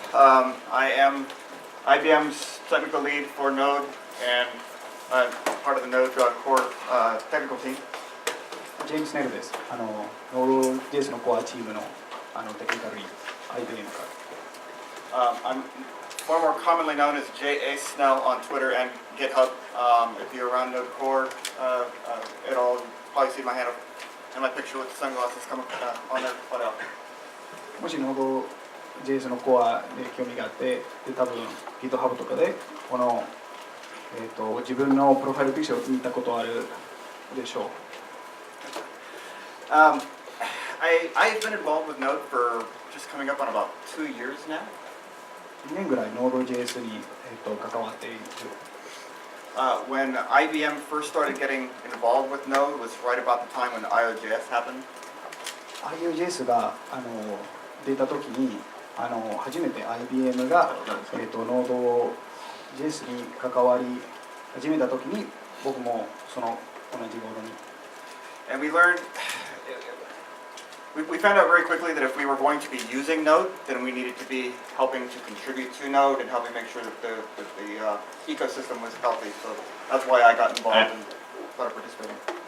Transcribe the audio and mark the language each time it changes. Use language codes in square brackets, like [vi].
[en] I am IBM's technical lead for Node and part of the Node core technical team. [ja] James Snell です。 Node.js のコアチームのテクニカルリード、IBM から。 [en] I'm far more commonly known as J.A. Snell on Twitter and GitHub. If you're around Node core at all, you'll probably see my handle and my picture with the sunglasses coming on there. But, [ja] もし Node.js のコアで興味があって、で多分 GitHub とかでこの、自分のプロファイルピクチャーを見たことあるでしょう。 [en] I've been involved with Node for just coming up on about 2 years now. [ja] 2年ぐらい Node.js に、関わっている。 [en] When IBM first started getting involved with Node was right about the time when IOJS happened. [ja] IOJS が出た時に初めて IBM が、Node.js に関わり始めた時に僕もその同じ頃に。 [en] And we learned, we found out very quickly that if we were going to be using Node, then we needed to be helping to contribute to Node and helping make sure that the ecosystem was healthy. So that's why I got involved and started participating.